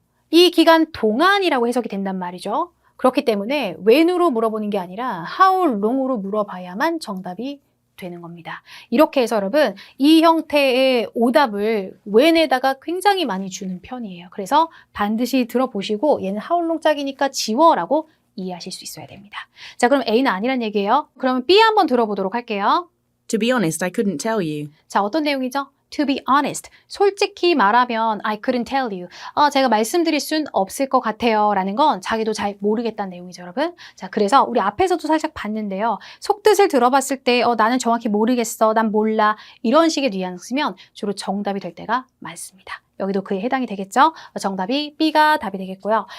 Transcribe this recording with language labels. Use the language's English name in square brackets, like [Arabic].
[Korean] 이 기간 동안이라고 해석이 된단 말이죠. 그렇기 때문에 when으로 물어보는 게 아니라 how long으로 물어봐야만 정답이 되는 겁니다. 이렇게 해서 여러분 이 형태의 오답을 when에다가 굉장히 많이 주는 편이에요. 그래서 반드시 들어보시고 얘는 how long 짝이니까 지워라고 이해하실 수 있어야 됩니다. 자, 그럼 A는 아니란 얘기예요. 그러면 B 한번 들어보도록 할게요. [English] To be honest, I couldn't tell you. [Korean] 자, 어떤 내용이죠? [English] To be honest, [Korean] 솔직히 말하면 [English] I couldn't tell you. [Korean] 제가 말씀드릴 순 없을 것 같아요. 라는 건 자기도 잘 모르겠다는 내용이죠, 여러분. 자, 그래서 우리 앞에서도 살짝 봤는데요. 속뜻을 들어봤을 때 나는 정확히 모르겠어, 난 몰라 이런 식의 뉘앙스면 주로 정답이 될 때가 많습니다. 여기도 그에 해당이 되겠죠? 정답이 B가 답이 되겠고요.